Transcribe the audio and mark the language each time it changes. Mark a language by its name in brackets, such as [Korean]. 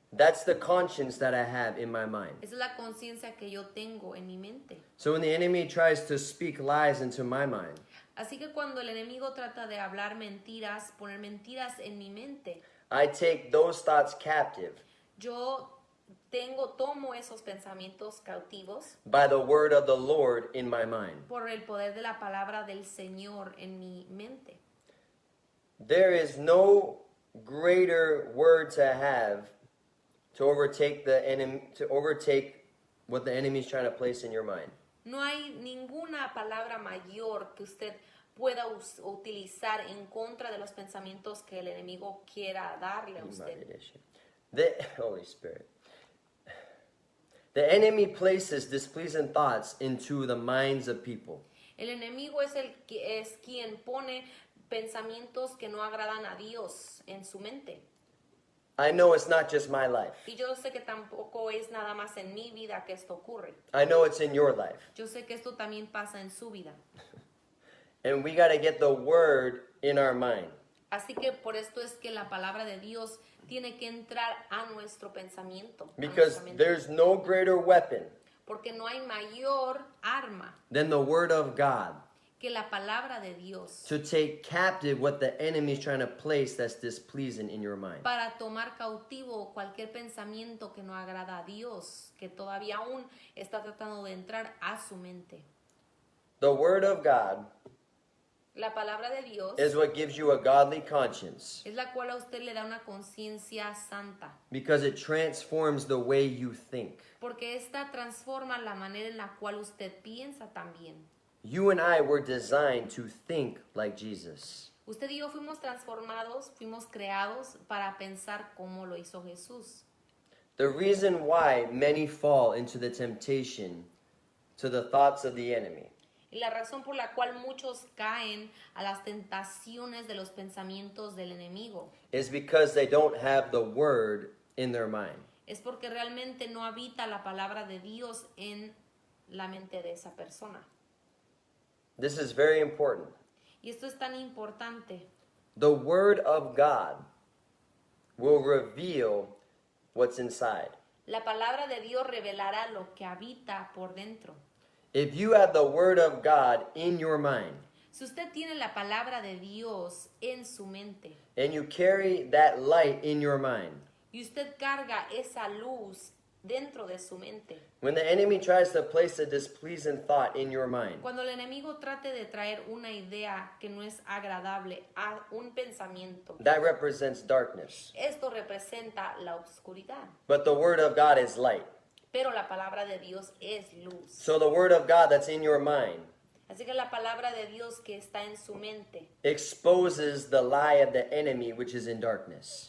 [English] That's the conscience that I have in my mind. [Spanish] Esa es la conciencia que yo tengo en mi mente. [English] So when the enemy tries to speak lies into my mind, [Spanish] Así que cuando el enemigo trata de hablar mentiras, poner mentiras en mi mente, [English] I take those thoughts captive [Spanish] yo tomo esos pensamientos cautivos [English] by the word of the Lord in my mind. [Spanish] por el poder de la palabra del Señor en mi mente. [English] there is no greater word to have to overtake the enemy, to overtake what the enemy is trying to place in your mind. [Spanish] No hay ninguna palabra mayor que usted pueda utilizar en contra de los pensamientos que el enemigo quiera darle a usted. [English] The Holy Spirit. The enemy places displeasing thoughts into the minds of people. [Spanish] El enemigo es quien pone pensamientos que no agradan a Dios en su mente. [English] I know it's not just my life. [Spanish] Y yo sé que tampoco es nada más en mi vida que esto ocurre. [English] I know it's in your life. [Spanish] Yo sé que esto también pasa en su vida. [English] And we got to get the word in our mind. [Spanish] Así que por esto es que la palabra de Dios tiene que entrar a nuestro pensamiento. A [English] Because [Spanish] nuestra mente. [English] there's no greater weapon [Spanish] Porque no hay mayor arma [English] than the word of God [Spanish] que la palabra de Dios [English] to take captive what the enemy is trying to place that's displeasing in your mind. [Spanish] para tomar cautivo cualquier pensamiento que no agrada a Dios, que todavía aún está tratando de entrar a su mente. [English] The word of God [Spanish] La palabra de Dios [English] is what gives you a godly conscience [Spanish] es la cual a usted le da una conciencia santa, [English] because it transforms the way you think. [Spanish] porque esta transforma la manera en la cual usted piensa también. [English] You and I were designed to think like Jesus. [Spanish] Usted y yo fuimos transformados, fuimos creados para pensar como lo hizo Jesús. [English] The reason why many fall into the temptation to the thoughts of the enemy [Spanish] Y la razón por la cual muchos caen a las tentaciones de los pensamientos del enemigo [English] is because they don't have the word in their mind. [Spanish] es porque realmente no habita la palabra de Dios en la mente de esa persona. [English] This is very important. [Spanish] Y esto es tan importante. [English] The word of God will reveal what's inside. [Spanish] La palabra de Dios revelará lo que habita por dentro. [English] If you have the word of God in your mind [Spanish] Si usted tiene la palabra de Dios en su mente [English] and you carry that light in your mind, [Spanish] y usted carga esa luz dentro de su mente, [English] when the enemy tries to place a displeasing thought in your mind, [Spanish] cuando el enemigo trate de traer una idea que no es agradable a un pensamiento, [English] that represents darkness. [Spanish] esto representa la oscuridad. [English] But the word of God is light. [Spanish] Pero la palabra de Dios es luz. [English] So the word of God that's in your mind [Spanish] Así que la palabra de Dios que está en su mente [English] exposes the lie of the enemy which is in darkness.